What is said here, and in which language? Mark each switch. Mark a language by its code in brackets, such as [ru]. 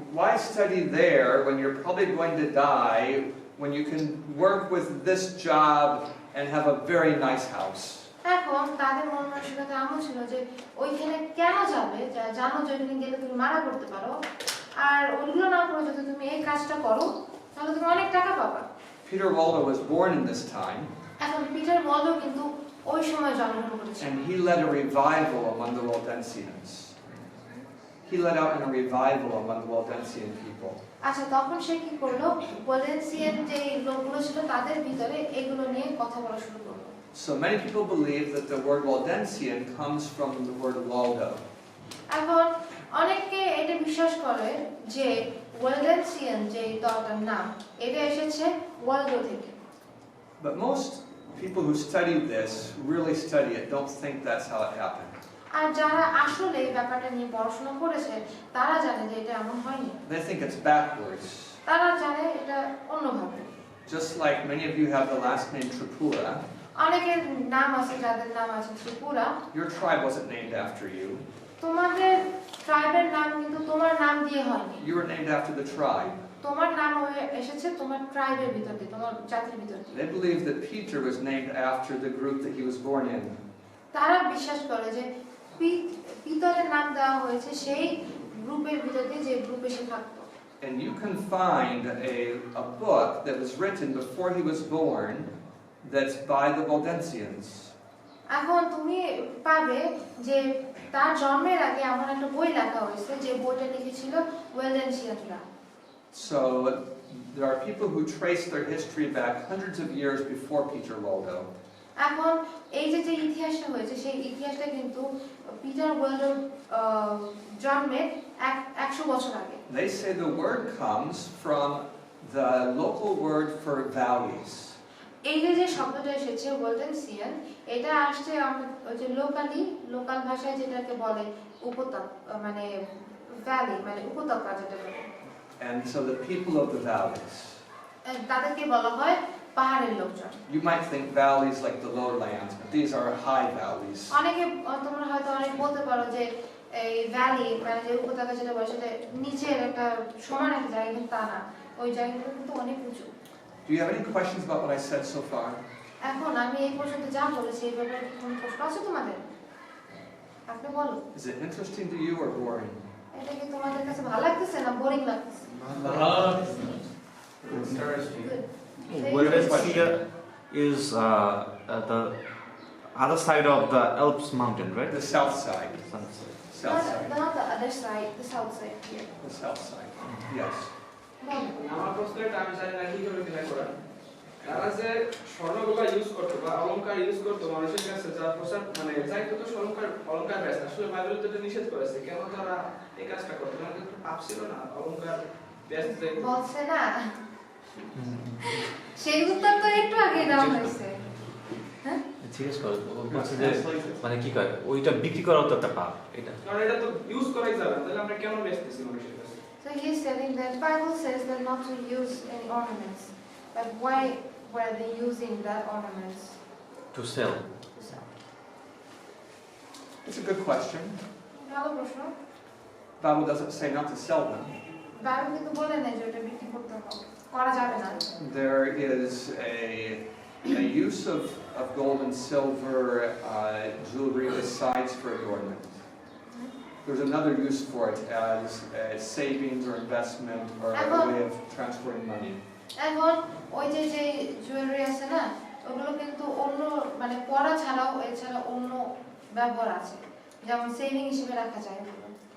[en] Why study there when you're probably going to die, when you can work with this job and have a very nice house? [bn] এখন তাদের মন মানসিকতা এমন ছিল যে ওইখানে কেন যাবে, জানো যে ওইখানে গেলে তুমি মারা করতে পারো, আর ওইগুলো না করে যদি তুমি এই কাজটা করো তাহলে তুমি অনেক টাকা পাবা। [en] Peter Waldo was born in this time. [bn] এখন পিটার ওয়ালডো কিন্তু ওই সময় জন্মগ্রহণ করেছিল। [en] And he led a revival among the Waldensians. He led out in a revival among the Waldensian people. [bn] আচ্ছা, তখন সে কি করলো? ওয়ালডেনসিয়ান যে লোকগুলো ছিল তাদের ভিতরে এগুলো নিয়ে কথা বলা শুরু করলো। [en] So many people believe that the word Waldensian comes from the word Waldo. [bn] এখন অনেকে এটা বিশ্বাস করে যে ওয়ালডেনসিয়ান যে দলটার নাম, এটা এসেছে ওয়ালডো থেকে। [en] But most people who study this, really study it, don't think that's how it happened. [bn] আর যারা আসলে এই ব্যাপারটা নিয়ে পড়াশোনা করেছে, তারা জানে যে এটা এমন হয়নি। [en] They think it's backwards. [bn] তারা জানে এটা অন্যভাবে। [en] Just like many of you have the last name Tripura. [bn] অনেকের নাম আছে যাদের নাম আছে Tripura. [en] Your tribe wasn't named after you. [bn] তোমাদের ট্রাইবের নাম কিন্তু তোমার নাম দিয়ে হয়নি। [en] You were named after the tribe. [bn] তোমার নাম এসেছে তোমার ট্রাইবের ভিতর দিয়ে, তোমার জাতির ভিতর দিয়ে। [en] They believe that Peter was named after the group that he was born in. [bn] তারা বিশ্বাস করে যে পিতরের নাম দেওয়া হয়েছে সেই গ্রুপের ভিতর দিয়ে যে গ্রুপে সে থাকতো। [en] And you can find a book that was written before he was born that's by the Waldensians. [bn] এখন তুমি পাবে যে তার জন্মের আগে এমন একটা বই লেখা হয়েছে যে বইটা লিখেছিল ওয়েলডেনসিয়ানরা। [en] So there are people who trace their history back hundreds of years before Peter Waldo. [bn] এখন এই যে ইতিহাসটা হয়েছে সেই ইতিহাসটা কিন্তু পিটার ওয়ালডোর জন্মের 100 বছর আগে। [en] They say the word comes from the local word for valleys. [bn] এই যে শব্দটা এসেছে ওয়ালডেনসিয়ান, এটা আসছে ওই যে লোকাল ভাষায় যেটাকে বলে উপত্যকা, মানে ভ্যালি, মানে উপত্যকা যেটা বলে। [en] And so the people of the valleys. [bn] তাদেরকে বলা হয় পাহাড়ের লোকজন। [en] You might think valleys like the lowlands, but these are high valleys. [bn] অনেকে তোমরা হয়তো অনেক বলতে পারো যে এই ভ্যালি মানে যে উপত্যকা যেটা বলে সেটা নিচের একটা সমান একটা জায়গা, কিন্তু তা না, ওই জায়গাগুলো কিন্তু অনেক উঁচু। [en] Do you have any questions about what I said so far? [bn] এখন আমি এই পর্যন্ত যা বলেছি এই ব্যাপারে কি কোনো প্রশ্ন আছে তোমাদের? আপনি বলো। [en] Is it interesting to you or boring? [bn] এটা কি তোমাদের কাছে ভালো লাগতেছে না বোরিং লাগতেছে? [en] Interesting. Waldensia is the other side of the Alps mountain, right? The south side. Sunset. South side. Not the other side, the south side here. The south side. Yes. [bn] আমার প্রশ্ন এটা আমি জানি না কিভাবে ক্লিয়ার করা তারা যে স্বর্ণগুলো ইউজ করতো বা অলংকার ইউজ করতো মানুষের কাছে যা প্রচার মানে যাই তো অলংকার ব্যস্ত আসলে বাইবেল তো এটা নিষেধ করেছে কেন তারা এই কাজটা করতো কারণ কিন্তু পাপ ছিল না অলংকার ব্যস্ত বলছে না সেই উত্তর তো একটু আগে দেওয়া হয়েছে হ্যাঁ জিজ্ঞেস করো বলছে যে মানে কি করে ওইটা বিক্রি করাও তো একটা পাপ এটা কারণ এটা তো ইউজ করাই যাবে না তাহলে আমরা কেন বেচতেছি মানুষের কাছে [en] So he's telling that Bible says that not to use any ornaments, but why were they using that ornaments to sell to sell? It's a good question. [bn] ভালো প্রশ্ন [en] Bible doesn't say not to sell them. [bn] Bible কিন্তু বলে না যে এটা বিক্রি করতে হবে করা যাবে না [en] There is a use of gold and silver jewelry besides for adornment. There's another use for it as a savings or investment or a way of transferring money. [bn] এখন ওই যে যে জুয়েলারি আছে না ওগুলো কিন্তু অন্য মানে পরা ছাড়াও এছাড়া অন্য ব্যবহার আছে যেমন সেভিং হিসেবে রাখা যায় এগুলো